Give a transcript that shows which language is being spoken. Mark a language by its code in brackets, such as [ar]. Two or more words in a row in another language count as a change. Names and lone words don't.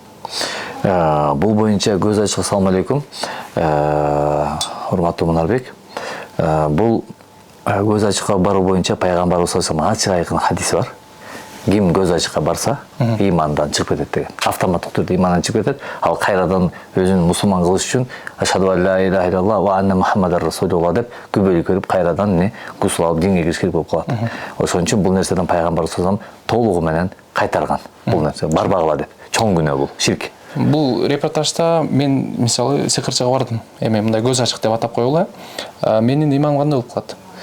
[ky] Бул боюнча көз ачык, [ar] السلام عليكم. [ky] Урматтуу Мунарбек. Бул көз ачыкка баруу боюнча пайгамбарыбыз [ar] صلى الله عليه [ky] ачык айкын хадиси бар. Ким көз ачыкка барса, имандан чыгып кетет деген. Автоматтык түрдө имандан чыгып кетет. Ал кайрадан өзүн мусулман кылыш үчүн [ar] أشهد أن لا إله إلا الله وأن محمدا رسول الله [ky] деп күбөлүк көрүп кайрадан гусул алып динге кириш керек болуп калат. Ошон үчүн бул нерседен пайгамбарыбыз [ar] صلى الله عليه [ky] толугу менен кайтарган. Бул нерсе барбагыла деп. Чоң күнөө бул, ширк. Бул репортажда мен мисалы сыйкырчыга бардым. Эми мындай көз ачык деп атап коелу. Менин имамым кандай болуп калат?